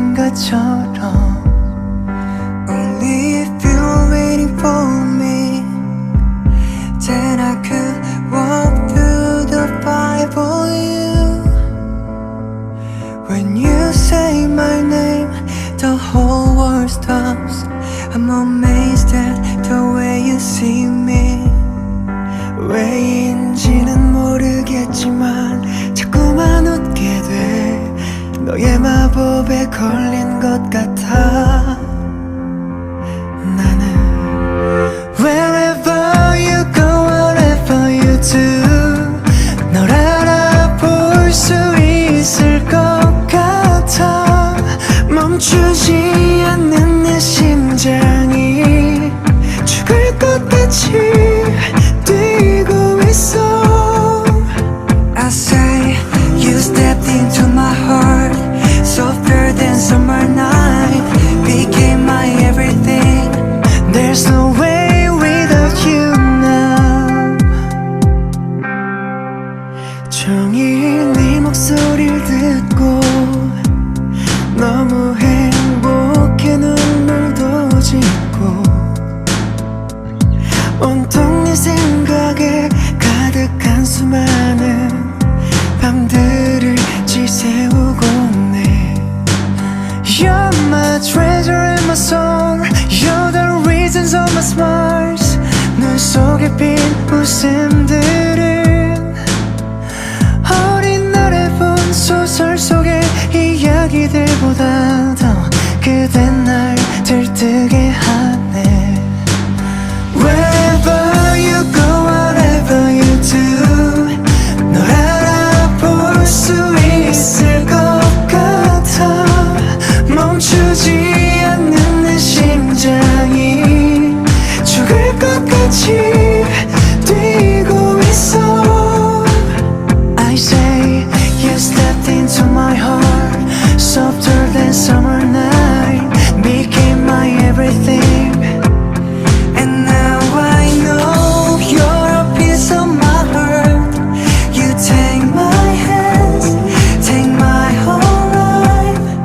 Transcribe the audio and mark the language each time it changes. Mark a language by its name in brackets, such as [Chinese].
[Korean] 언젠가처럼 [English] Only if you're waiting for me, then I could walk through the fire for you. When you say my name, the whole world stops. I'm amazed at the way you see me. [Korean] 왜인지는 모르겠지만 자꾸만 웃게 돼. 너의 마법에 걸린 것 같아. 나는 [English] Wherever you go, whatever you do, [Korean] 널 알아볼 수 있을 것 같아. 멈추지 않는 내 심장이 죽을 것 같이 뛰고 있어. [English] I say you stepped into my heart, softer than summer night, became my everything. There's no way without you now. [Korean] 종일 네 목소리를 듣고 너무 행복해 눈물도 짓고 온통 네 생각에 가득한 수많은 밤들을 지새우고 있네. [English] You're my treasure and my soul, you're the reasons of my smiles. [Korean] 눈 속에 핀 웃음들은 어린 날에 본 소설 속의 이야기들보다 더 그대 날 들뜨게 하네. [English] Wherever you go, whatever you do, [Korean] 널 알아볼 수 있을 것 같아. 멈추지 않는 내 심장이 죽을 것 같이 뛰고 있어. [English] I say you stepped into my heart, softer than summer night, became my everything. And now I know you're a piece of my heart. You take my hands, take my whole life.